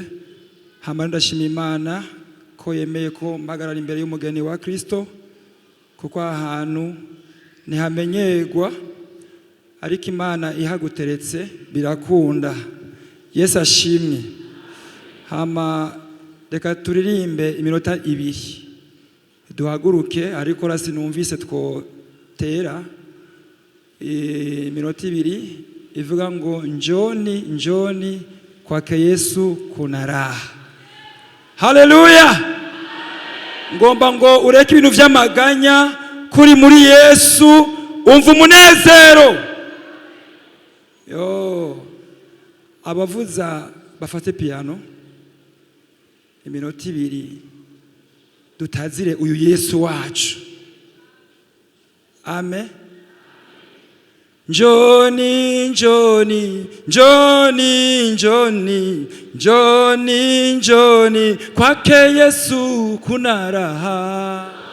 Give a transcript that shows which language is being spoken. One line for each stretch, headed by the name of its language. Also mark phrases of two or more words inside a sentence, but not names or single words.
Rundi: Hama ndashima Imana ko yemeye ko mpagarara imbere y'umugeni wa Kristo, kuko ahantu ntihamenyerwa, ariko Imana ihaguteretse birakunda. Yesu ashimwe. Hama reka turirimbe iminota 2 duhaguruke, ariko rasi numvise twotera iminota 2 ivuga ngo
Swahili: njoni njoni kwake Yesu kuna raha.
Rundi: Haleluya. Ngomba ngo ureke ibintu vy'amaganya, kuri muri Yesu umva umunezero. Yo abavuza bafate piano iminota 2 dutazire uyu Yesu wacu. Amen.
Swahili: Njoni njoni njoni njoni njoni njoni kwake Yesu kuna raha.